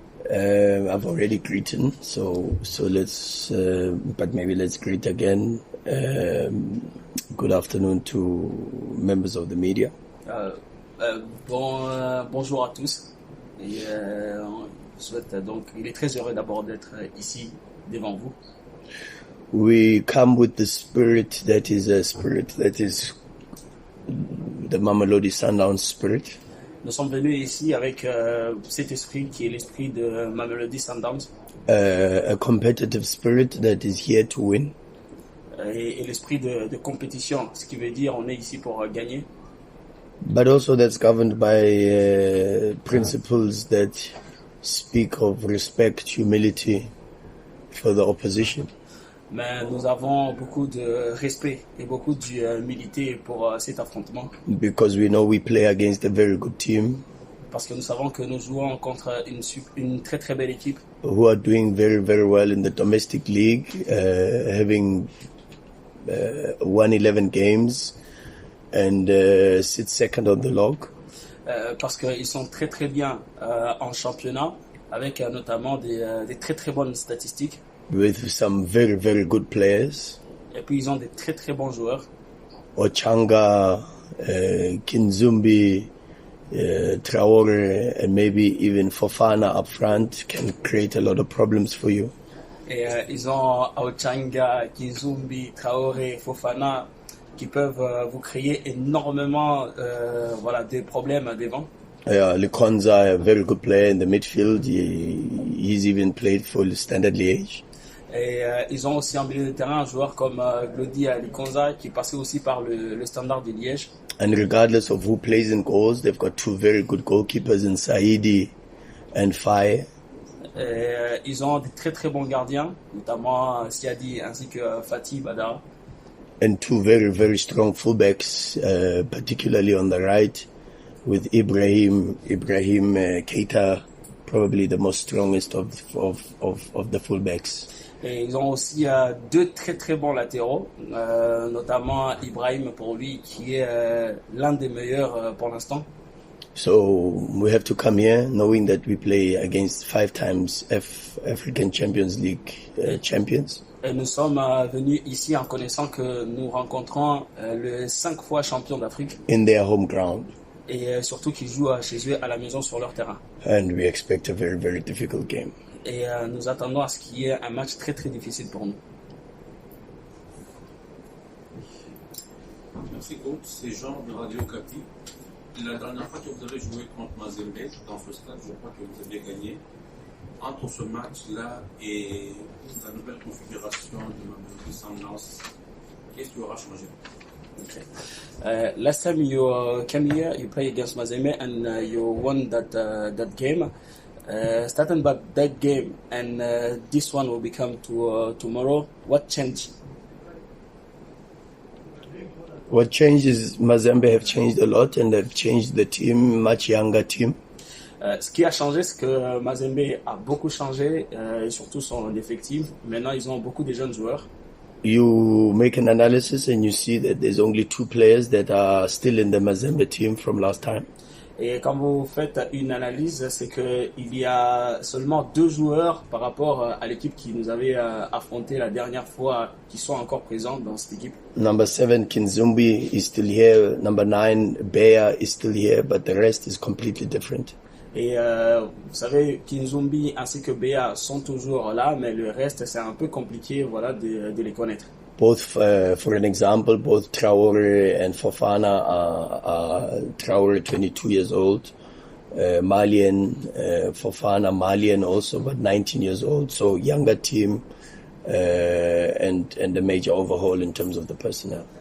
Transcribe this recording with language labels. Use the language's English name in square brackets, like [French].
[English] I've already greeted, so let's, but maybe let's greet again. Good afternoon to members of the media. [French] Bonjour à tous. Et on souhaite donc, il est très heureux d'abord d'être ici devant vous. [English] We come with the spirit that is a spirit that is the Mamelodi Sundowns spirit. [French] Nous sommes venus ici avec cet esprit qui est l'esprit de Mamelodi Sundowns. [English] A competitive spirit that is here to win. [French] Et l'esprit de compétition, ce qui veut dire on est ici pour gagner. [English] But also that's governed by principles that speak of respect, humility for the opposition. [French] Mais nous avons beaucoup de respect et beaucoup d'humilité pour cet affrontement. [English] Because we know we play against a very good team. [French] Parce que nous savons que nous jouons contre une très très belle équipe. [English] Who are doing very very well in the domestic league, having won 11 games and sit second on the log. [French] Parce qu'ils sont très très bien en championnat, avec notamment des très très bonnes statistiques. [English] With some very very good players. [French] Et puis ils ont des très très bons joueurs. [English] Ochanga, Kinzumbi, Traore, and maybe even Fofana up front can create a lot of problems for you. [French] Et ils ont Ochanga, Kinzumbi, Traore, Fofana qui peuvent vous créer énormément des problèmes devant. [English] Yeah, Likonza, a very good player in the midfield. He's even played for the Standard Liège. [French] Et ils ont aussi en milieu de terrain un joueur comme Glody Likonza qui passait aussi par le Standard de Liège. [English] And regardless of who plays in goals, they've got two very good goalkeepers in Saidi and Faye. [French] Ils ont des très très bons gardiens, notamment Siadi ainsi que Fatih Badara. [English] And two very very strong fullbacks, particularly on the right, with Ibrahim Keita, probably the most strongest of the fullbacks. [French] Et ils ont aussi deux très très bons latéraux, notamment Ibrahim pour lui qui est l'un des meilleurs pour l'instant. [English] So we have to come here knowing that we play against 5 times African Champions League champions. [French] Et nous sommes venus ici en connaissant que nous rencontrons le 5 fois champion d'Afrique. [English] In their home ground. [French] Et surtout qu'ils jouent chez eux à la maison sur leur terrain. [English] And we expect a very very difficult game. [French] Et nous attendons à ce qu'il y ait un match très très difficile pour nous. Merci coach, c'est Jean de Radio Capi. La dernière fois que vous avez joué contre Mazembe dans ce stade, je crois que vous avez gagné. Entre ce match-là et la nouvelle configuration de Mamelodi Sundowns, qu'est-ce qui aura changé? [English] Okay. Last time you came here, you played against Mazembe and you won that game. Starting back that game and this one will become tomorrow. What changed? What changed is Mazembe have changed a lot and they've changed the team, much younger team. [French] Ce qui a changé, c'est que Mazembe a beaucoup changé, et surtout son effectif. Maintenant, ils ont beaucoup de jeunes joueurs. [English] You make an analysis and you see that there's only 2 players that are still in the Mazembe team from last time. [French] Et quand vous faites une analyse, c'est que il y a seulement 2 joueurs par rapport à l'équipe qui nous avait affronté la dernière fois qui sont encore présents dans cette équipe. [English] Number 7, Kinzumbi is still here. Number 9, Beya is still here, but the rest is completely different. [French] Et vous savez, Kinzumbi ainsi que Beya sont toujours là, mais le reste c'est un peu compliqué, de les connaître. [English] Both, for an example, both Traore and Fofana are Traore 22 years old, Malian, Fofana Malian also, but 19 years old. So younger team and a major overhaul in terms of the personnel.